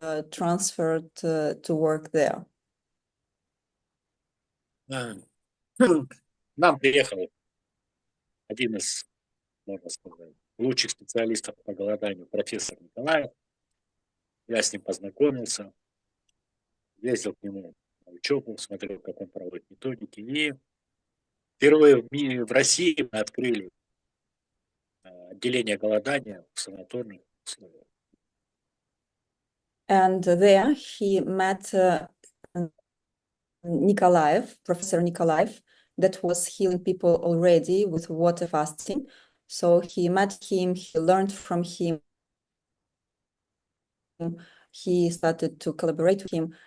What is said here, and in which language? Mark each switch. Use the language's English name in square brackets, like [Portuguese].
[English] transferred to work there. [Russian] Нам приехал один из, можно сказать, лучших специалистов по голоданию, профессор Николаев. Я с ним познакомился, ездил к нему на учебу, смотрел, как он проводит методики. И впервые в России мы открыли отделение голодания в санаторных условиях. [English] And there he met Nikolaev, Professor Nikolaev, that was healing people already with water fasting. So he met him, he learned from him, he started to collaborate with him.